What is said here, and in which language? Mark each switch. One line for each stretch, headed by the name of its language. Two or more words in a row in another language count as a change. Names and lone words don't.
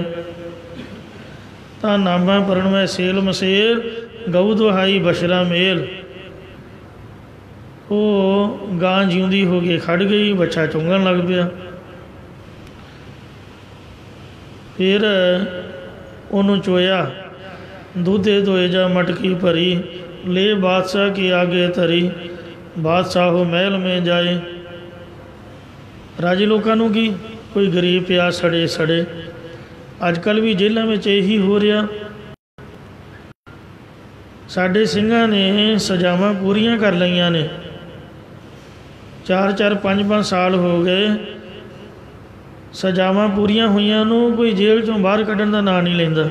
Punjabi: ਤਾਂ ਨਾਮਾ ਪਰਣਵੈ ਸੇਲ ਮਸੇਲ ਗਊ ਦੁਹਾਈ ਬਸ਼ਰਾ ਮੇਲ। ਉਹ ਗਾਂ ਜਿਉਂਦੀ ਹੋ ਕੇ ਖੜ੍ਹ ਗਈ, ਬੱਚਾ ਚੁੰਗਣ ਲੱਗ ਪਿਆ। ਫਿਰ ਉਹਨੂੰ ਚੋਇਆ
Hindi: दूधे धोए जा मटकी भरी, ले बादशाह के आगे धरी, बादशाह हो महल में जाए। राजे लोगों
Punjabi: ਨੂੰ ਕੀ ਕੋਈ ਗਰੀਬ ਪਿਆ ਸੜੇ ਸੜੇ। ਅੱਜ ਕੱਲ੍ਹ ਵੀ ਜੇਲ੍ਹਾਂ ਵਿੱਚ ਇਹੀ ਹੋ ਰਿਹਾ। ਸਾਡੇ ਸਿੰਘਾਂ ਨੇ ਸਜ਼ਾਵਾਂ ਪੂਰੀਆਂ ਕਰ ਲਈਆਂ ਨੇ, 4-4 5-5 ਸਾਲ ਹੋ ਗਏ ਸਜ਼ਾਵਾਂ ਪੂਰੀਆਂ ਹੋਈਆਂ ਨੂੰ ਕੋਈ ਜੇਲ੍ਹ 'ਚੋਂ ਬਾਹਰ ਕੱਢਣ ਦਾ ਨਾਂ ਨਹੀਂ ਲੈਂਦਾ।